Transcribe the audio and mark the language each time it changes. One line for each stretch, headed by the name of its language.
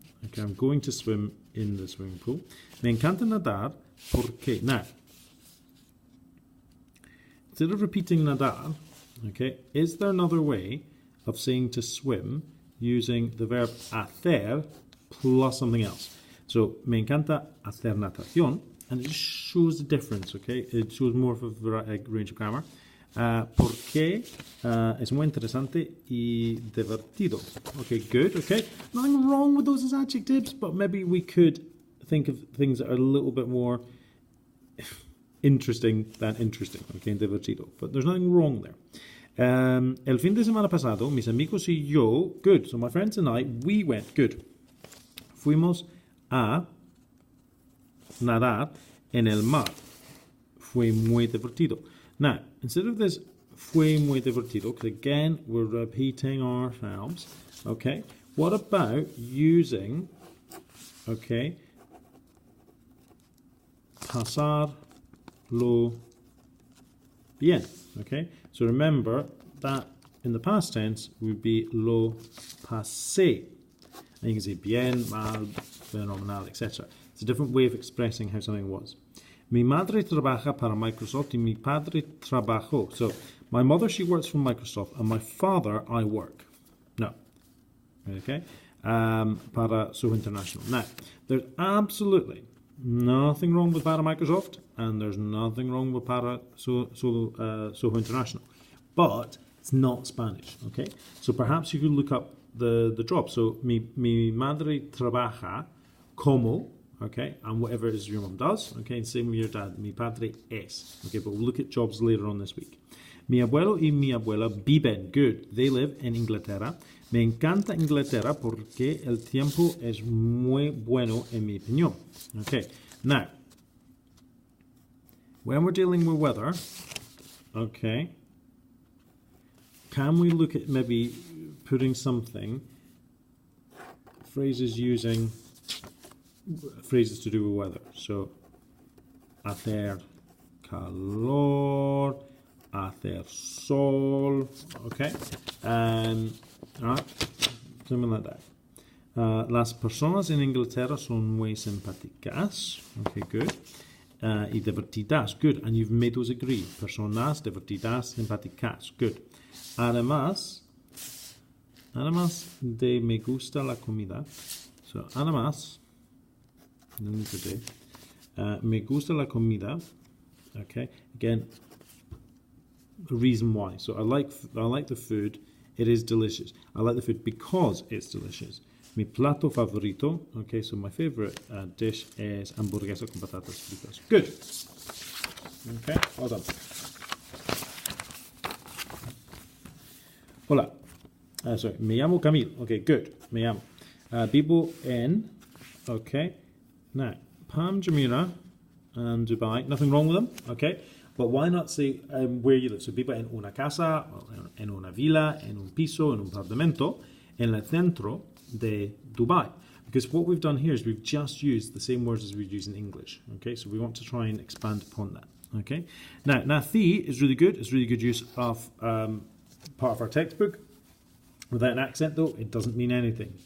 English: Okay, I'm going to swim in the swimming pool.
Spanish: Me encanta nadar porque.
English: Now, instead of repeating nadar, okay, is there another way of saying to swim using the verb hacer plus something else?
Spanish: So, me encanta hacer natación.
English: And it just shows the difference, okay? It shows more of a range of grammar.
Spanish: Porque es muy interesante y divertido.
English: Okay, good, okay? Nothing wrong with those as adjectives, but maybe we could think of things that are a little bit more interesting than interesting, okay? Divertido. But there's nothing wrong there.
Spanish: El fin de semana pasado, mis amigos y yo, good.
English: So my friends and I, we went, good.
Spanish: Fuimos a nadar en el mar. Fue muy divertido.
English: Now, instead of this
Spanish: fue muy divertido,
English: because again, we're repeating ourselves, okay, what about using, okay,
Spanish: pasarlo bien,
English: okay? So remember, that in the past tense would be
Spanish: lo pasé.
English: And you can say bien, mal, fenomenal, etc. It's a different way of expressing how something was.
Spanish: Mi madre trabaja para Microsoft y mi padre trabajó.
English: So, my mother, she works for Microsoft, and my father, I work. No. Okay? Para Soho International. Now, there's absolutely nothing wrong with para Microsoft, and there's nothing wrong with para Soho International. But it's not Spanish, okay? So perhaps you could look up the drop. So,
Spanish: mi madre trabaja como,
English: okay, and whatever it is your mum does, okay, and same with your dad,
Spanish: mi padre es,
English: okay, but we'll look at jobs later on this week.
Spanish: Mi abuelo y mi abuela viven,
English: good, they live in
Spanish: Inglaterra. Me encanta Inglaterra porque el tiempo es muy bueno en mi opinión.
English: Okay, now, when we're dealing with weather, okay, can we look at maybe putting something, phrases using phrases to do with weather. So,
Spanish: hacer calor, hacer sol,
English: okay? Alright, something like that.
Spanish: Las personas en Inglaterra son muy simpáticas, okay, good. Y divertidas,
English: good, and you've made those agree.
Spanish: Personas divertidas, simpáticas, good. Además de me gusta la comida, so además,
English: no need to do.
Spanish: Me gusta la comida.
English: Okay. Again, a reason why. So I like the food. It is delicious. I like the food because it's delicious.
Spanish: Mi plato favorito.
English: Okay. So my favorite dish is
Spanish: hamburguesa con patatas fritas.
English: Good. Okay. Well done.
Spanish: Hola. Sorry. Me llamo Camille. Okay. Good. Me llamo. Vivo en. Okay.
English: Now, Pam, Jamila, and Dubai, nothing wrong with them, okay? But why not say where you live?
Spanish: So people en una casa, en una villa, en un piso, en un apartamento, en el centro de Dubai.
English: Because what we've done here is we've just used the same words as we use in English, okay? So we want to try and expand upon that, okay? Now, nací is really good. It's really good use of part of our textbook. Without an accent, though, it doesn't mean anything.